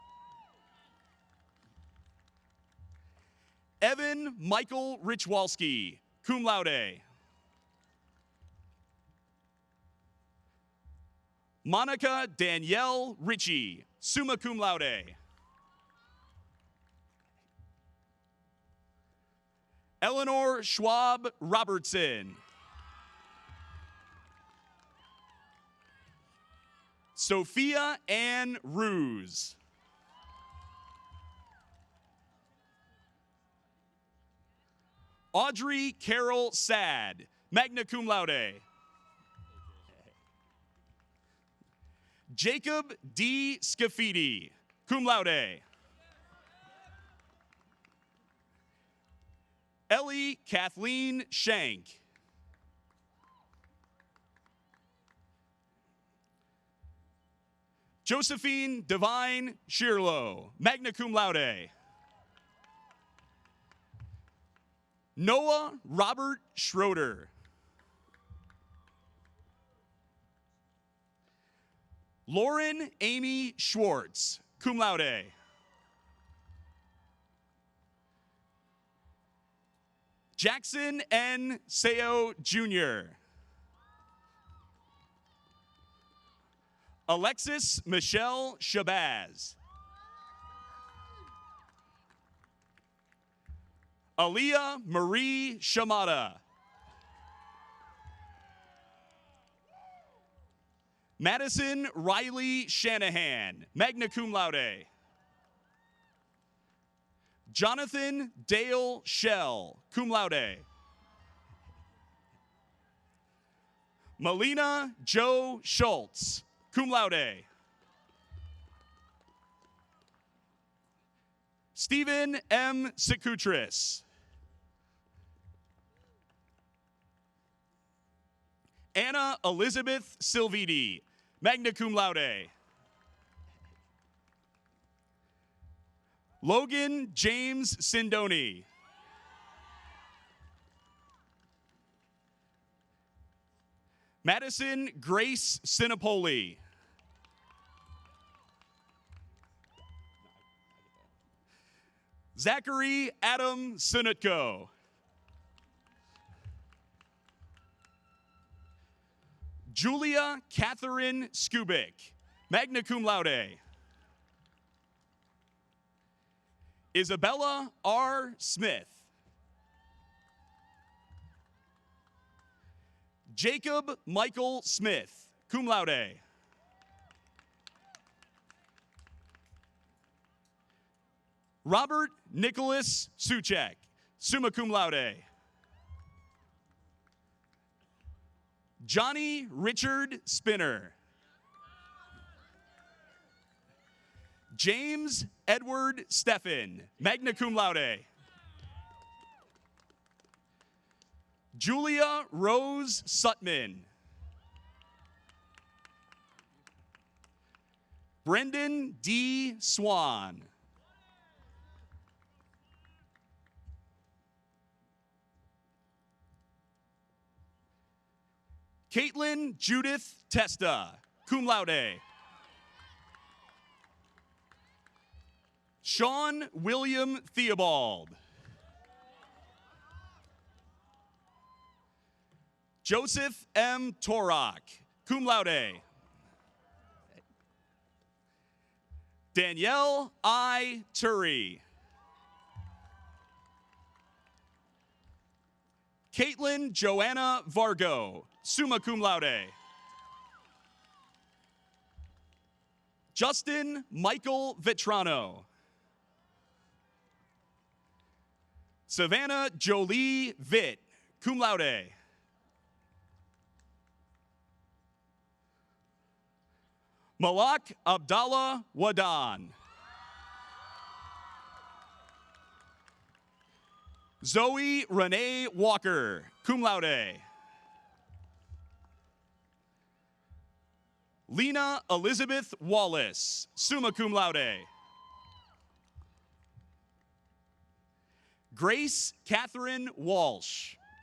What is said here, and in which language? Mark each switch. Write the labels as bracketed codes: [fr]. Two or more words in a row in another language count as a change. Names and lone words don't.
[en] Evan Michael Richwalski, [la] cum laude. [en] Monica Danielle Ritchie, [la] summa cum laude. [en] Eleanor Schwab Robertson. Sophia Ann Ruse. Audrey Carol Sad, [la] magna cum laude. [en] Jacob D. Scafidi, [la] cum laude. [en] Ellie Kathleen Shank. Josephine Divine Shirlow, [la] magna cum laude. [en] Noah Robert Schroeder. Lauren Amy Schwartz, [la] cum laude. [en] Jackson N. Seo Jr. Alexis Michelle Shabazz. Aaliyah Marie Shamada. Madison Riley Shanahan, [la] magna cum laude. [en] Jonathan Dale Shell, [la] cum laude. [en] Melina Joe Schultz, [la] cum laude. [en] Stephen M. Sekutris. Anna Elizabeth Silvidi, [la] magna cum laude. [en] Logan James Sindoni. Madison Grace Sinopoli. Zachary Adam Sinutko. Julia Catherine Skubik, [la] magna cum laude. [en] Isabella R. Smith. Jacob Michael Smith, [la] cum laude. [en] Robert Nicholas Suchek, [la] summa cum laude. [en] Johnny Richard Spinner. James Edward Steffen, [la] magna cum laude. [en] Julia Rose Sutman. Brendan D. Swan. Caitlin Judith Testa, [la] cum laude. [en] Sean William Theobald. Joseph M. Torok, [la] cum laude. [en] Danielle I. Turi. Caitlin Joanna Vargo, [la] summa cum laude. [en] Justin Michael Vetrano. Savannah Jolie Vitt, [la] cum laude. [en] Malak Abdallah Wadan. Zoe Renee Walker, [la] cum laude. [en] Lena Elizabeth Wallace, [la] summa cum laude. [en] Grace Catherine Walsh.